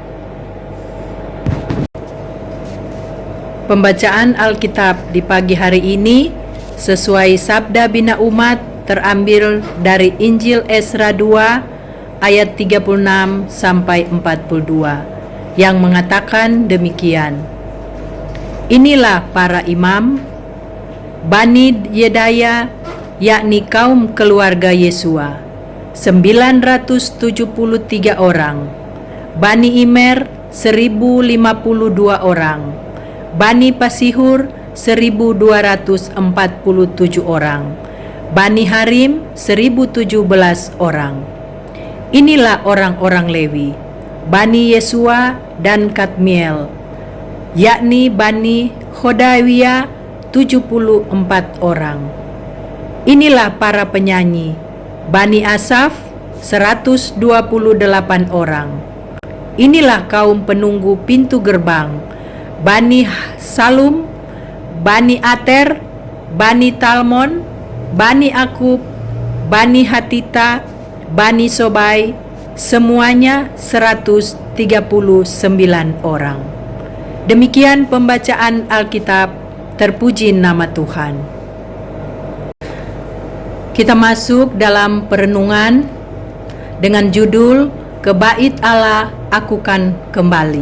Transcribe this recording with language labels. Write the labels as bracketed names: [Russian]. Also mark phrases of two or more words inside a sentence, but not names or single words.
[Indonesian] Pembacaan Alkitab di pagi hari ini sesuai Sabda Bina Umat terambil dari Injil Esra 2 ayat 36 sampai 42 yang mengatakan demikian. Inilah para imam, Bani Yedaya, yakni kaum keluarga Yesua, 973 orang. Bani Imer, 1052 orang. Bani Pasihur, 1247 orang. Bani Harim, 1017 orang. Inilah orang-orang Lewi, Bani Yesua dan Kadmiel, yakni Bani Hodawiyah, 74 orang. Inilah para penyanyi, Bani Asaf, 128 orang. Inilah kaum penunggu pintu gerbang, Bani Salum, Bani Ater, Bani Talmon, Bani Akub, Bani Hatita, Bani Sobai, semuanya 139 orang. Demikian pembacaan Alkitab, terpuji nama Tuhan. Kita masuk dalam perenungan dengan judul Ke Bait Allah Aku Kan Kembali.